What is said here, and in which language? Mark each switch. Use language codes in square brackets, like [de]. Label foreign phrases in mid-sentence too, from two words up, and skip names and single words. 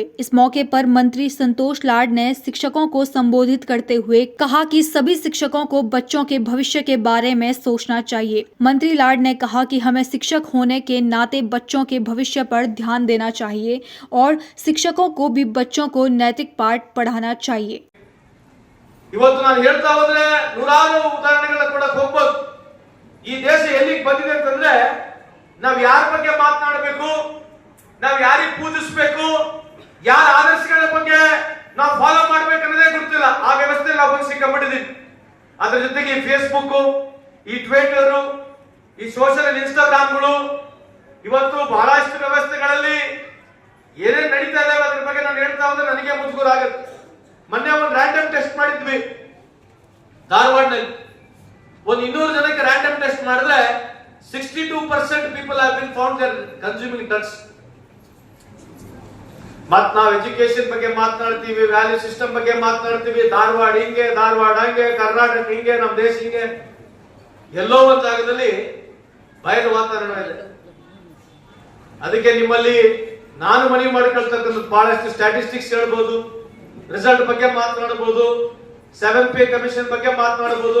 [hi] इस मौके पर मंत्री संतोष लाड ने शिक्षकों को संबोधित करते हुए कहा कि सभी शिक्षकों को बच्चों के भविष्य के बारे में सोचना चाहिए। मंत्री लाड ने कहा कि हमें शिक्षक होने के नाते बच्चों के भविष्य पर ध्यान देना चाहिए और शिक्षकों को भी बच्चों को नैतिक पाठ पढ़ाना चाहिए। [kn] ಇವತ್ತು ನಾನು ಹೇಳ್ತಾ ಹೋದ್ರೆ ನೂರಾರು ಉದಾಹರಣೆಗಳನ್ನ ಕೊಡಕ್ಕೆ ಹೋಗ್ಬೋದು. ಈ ದೇಶ ಎಲ್ಲಿಗೆ ಬಂದಿದೆ ಅಂತಂದ್ರೆ ನಾವು ಯಾರ ಬಗ್ಗೆ ಮಾತನಾಡಬೇಕು, ನಾವು ಯಾರಿಗೆ ಪೂಜಿಸಬೇಕು, ಯಾರ ಆದರ್ಶಗಳ ಬಗ್ಗೆ ನಾವು ಫಾಲೋ ಮಾಡಬೇಕು ಅನ್ನೋದೇ ಗೊತ್ತಿಲ್ಲ. ಆ ವ್ಯವಸ್ಥೆಯಲ್ಲಿ ನಾವು ಬಂದು ಸಿಕ್ಕಾಬಿಟ್ಟಿದ್ದೀವಿ. ಅದರ ಜೊತೆಗೆ ಈ ಫೇಸ್ಬುಕ್, ಈ ಟ್ವಿಟರ್, ಈ [en] social Instagram [kn] ಇವತ್ತು ಬಹಳಷ್ಟು ವ್ಯವಸ್ಥೆಗಳಲ್ಲಿ ಏನೇನು ನಡೀತಾ ಇದಾವೆ ಅದ್ರ ಬಗ್ಗೆ ನಾನು ಹೇಳ್ತಾ ಹೋದ್ರೆ ನನಗೆ ಮುಜುಗರ ಆಗುತ್ತೆ. ಮೊನ್ನೆ ಒಂದು [en] random test [kn] ಮಾಡಿದ್ವಿ ಧಾರವಾಡನಲ್ಲಿ. ಒಂದು 200 ಜನಕ್ಕೆ [en] random test [kn] ಮಾಡಿದ್ರೆ [en] 62% people have been found there consuming drugs. [kn] ಮತ್ ನಾವು ಎಜುಕೇಶನ್ ಬಗ್ಗೆ ಮಾತನಾಡ್ತೀವಿ, [en] value system [kn] ಬಗ್ಗೆ ಮಾತನಾಡ್ತೀವಿ. ಧಾರವಾಡ ಹಿಂಗೆ, ಧಾರವಾಡ ಹಂಗೆ, ಕರ್ನಾಟಕ ಹಿಂಗೆ, ನಮ್ಮ ದೇಶ ಹಿಂಗೆ. ಎಲ್ಲೋ ಒಂದು ಜಾಗದಲ್ಲಿ ಬಯಲು ವಾತಾವರಣ ಇದೆ. ಅದಕ್ಕೆ ನಿಮ್ಮಲ್ಲಿ ನಾನು ಮನವಿ ಮಾಡಿಕೊಳ್ತಕ್ಕಂಥ ಬಹಳಷ್ಟು ಸ್ಟ್ಯಾಟಿಸ್ಟಿಕ್ಸ್ ಹೇಳ್ಬೋದು, ರಿಸಲ್ಟ್ ಬಗ್ಗೆ ಮಾತನಾಡಬಹುದು, [en] 7 pay commission [kn] ಬಗ್ಗೆ ಮಾತನಾಡಬಹುದು.